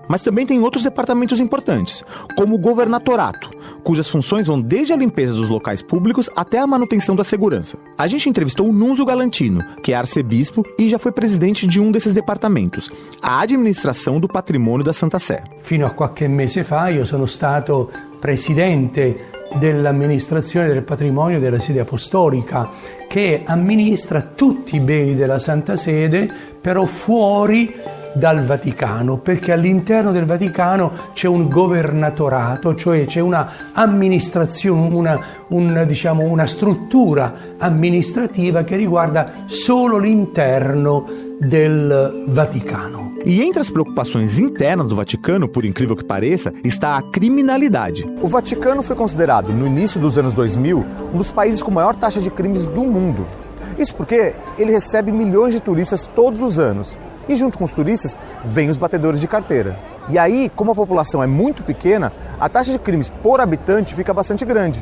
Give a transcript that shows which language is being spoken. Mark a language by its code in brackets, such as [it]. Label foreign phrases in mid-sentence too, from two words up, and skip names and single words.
[pt] Mas também tem outros departamentos importantes, como o governatorato, cujas funções vão desde a limpeza dos locais públicos até a manutenção da segurança. A gente entrevistou o Nunzio Galantino, que é arcebispo e já foi presidente de um desses departamentos, a administração do patrimônio da Santa Sé. [it] Fino a qualche mese fa io sono stato presidente dell'amministrazione del patrimonio della sede apostolica, che amministra tutti i beni della Santa Sede, però fuori dal Vaticano, perché all'interno del Vaticano c'è un governatorato, cioè c'è una amministrazione, una struttura amministrativa che riguarda solo l'interno del Vaticano. [pt] E entre as preocupações internas do Vaticano, por incrível que pareça, está a criminalidade. O Vaticano foi considerado, no início dos anos 2000, um dos países com maior taxa de crimes do mundo. Isso porque ele recebe milhões de turistas todos os anos. E junto com os turistas, vêm os batedores de carteira. E aí, como a população é muito pequena, a taxa de crimes por habitante fica bastante grande.